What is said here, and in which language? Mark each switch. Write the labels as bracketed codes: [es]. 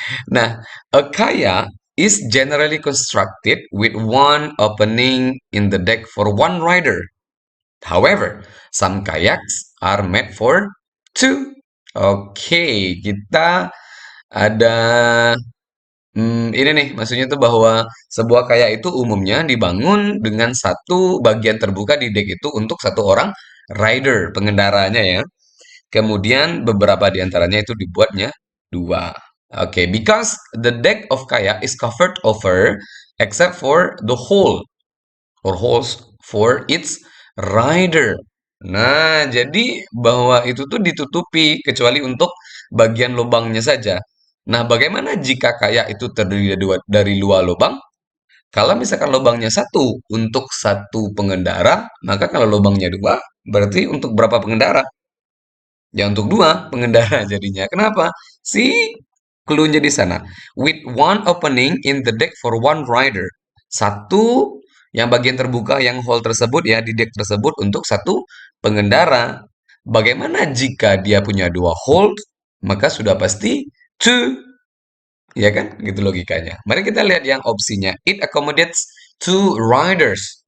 [en] Nah, a kayak is generally constructed with one opening in the deck for one rider. However, some kayaks are made for two. [id] Oke, kita ada ini nih, maksudnya tuh bahwa sebuah kayak itu umumnya dibangun dengan satu bagian terbuka di deck itu untuk satu orang rider, pengendaranya ya. Kemudian beberapa di antaranya itu dibuatnya dua. [en] Oke, because the deck of kayak is covered over except for the hole or holes for its rider. [id] Nah, jadi bahwa itu tuh ditutupi kecuali untuk bagian lubangnya saja. Nah, bagaimana jika kayak itu terdiri dari dua lubang? Kalau misalkan lubangnya satu untuk satu pengendara, maka kalau lubangnya dua, berarti untuk berapa pengendara? Ya untuk dua pengendara jadinya. Kenapa? Si Clue-nya di sana. [en] With one opening in the deck for one rider. [id] Satu yang bagian terbuka yang hole tersebut ya di deck tersebut untuk satu pengendara. Bagaimana jika dia punya dua hole? Maka sudah pasti two, ya kan? Gitu logikanya. Mari kita lihat yang opsinya. [en] It accommodates two riders.